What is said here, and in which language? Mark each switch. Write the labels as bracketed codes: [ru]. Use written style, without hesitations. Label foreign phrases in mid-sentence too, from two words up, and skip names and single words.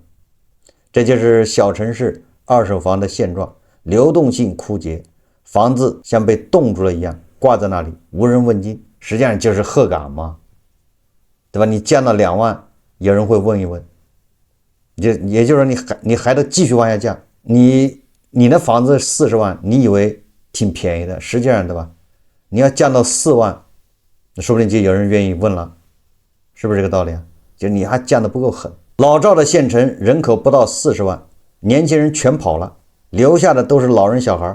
[zh] 這就是小城市二手房的現狀，流動性枯竭，房子像被凍住了一樣掛在那裡無人問津，實際上就是鶴崗嘛，對吧？你降到2萬，有人會問一問，也就是說你還得繼續往下降。你的房子40萬，你以為挺便宜的，實際上对吧？你要降到4万，說不定就有人願意問了，是不是這個道理啊？就你還降得不夠狠。老趙的縣城人口不到40萬，年輕人全跑了，留下的都是老人小孩。